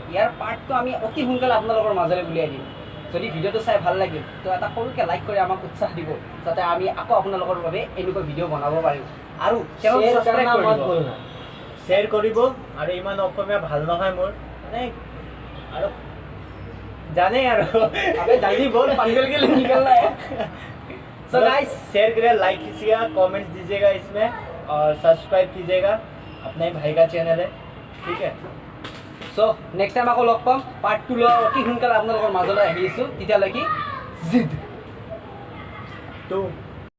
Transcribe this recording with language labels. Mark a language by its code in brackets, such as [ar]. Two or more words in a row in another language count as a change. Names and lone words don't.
[as] ইয়াৰ পাৰ্টটো আমি অতি সোনকালে আপোনালোকৰ মাজলৈ উলিয়াই দিম। যদি ভিডিঅ'টো চাই ভাল লাগিল তো এটা সৰুকৈ লাইক কৰি আমাক উৎসাহ দিব যাতে আমি আকৌ আপোনালোকৰ বাবে এনেকুৱা ভিডিঅ' বনাব পাৰিম। আৰু চেনেলটো ছাবস্ক্ৰাইব কৰি দিব। শ্বেয়াৰ কৰিব আৰু ইমান অসমীয়া ভাল নহয় মোৰ মানে আৰু জানে আৰু [hi] अबे जल्दी बोल पंगल के लिए निकल रहा है। सो गाइस शेयर करिए, लाइक कीजिएगा, कमेंट्स दीजिएगा इसमें और सब्सक्राइब कीजिएगा। अपने भाई का चैनल है, ठीक है। [en] so next time [as] আকৌ লগ পাম পাৰ্ট 2 লৈ অতি সোনকালে আপোনালোকৰ মাজলৈ আহি আছোঁ। তেতিয়ালৈকে জিদ 2